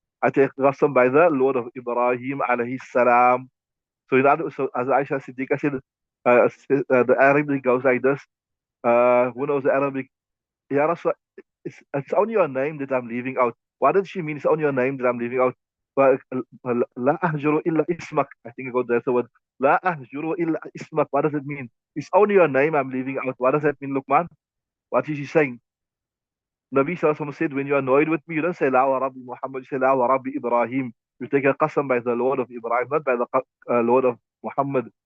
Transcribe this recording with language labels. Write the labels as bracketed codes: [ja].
[en] I take qasam by the Lord of Ibrahim alayhi salam. So as Aisha Siddiqa said, the Arabic goes like this. Who knows the Arabic? Ya Rasul, it's only your name that I'm leaving out. What does she mean? It's only your name that I'm leaving out. But [ar] لا أهجر إلا اسمك. [en] I think I got that's the word. [ar] لا أهجر إلا اسمك. [en] What does it mean? It's only your name I'm leaving out. What does that mean, Luqman? What is she saying? Nabi Sallallahu Alaihi Wasallam said, when you're annoyed with me, you don't say [ar] La wa Rabbi Muhammad, [en] you say [ar] La wa Rabbi Ibrahim. [en] You take a qasam by the Lord of Ibrahim, not by the Lord of Muhammad.